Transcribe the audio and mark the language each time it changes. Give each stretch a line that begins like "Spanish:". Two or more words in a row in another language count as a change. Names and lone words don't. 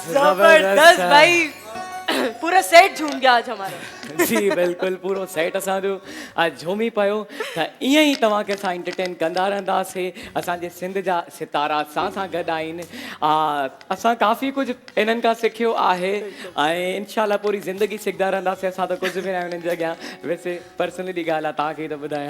Hindi: जबरदस्त भाई, पूरा सेट झूम गया आज हमारा। जी बिल्कुल,
Sindhi: पूरो सेट असांजो आज झूमी पियो। त ईअं ई तव्हांखे असां एंटरटेन कंदा रहंदासीं। असांजे सिंध जा सितारा असां सां गॾु आहिनि। असां काफ़ी कुझु इन्हनि खां सिखियो आहे ऐं इनशाला पूरी ज़िंदगी सिखंदा रहंदासीं। असां त कुझु बि न हुननि जे अॻियां। वैसे पर्सनली ॻाल्हि आहे, तव्हांखे त ॿुधायां।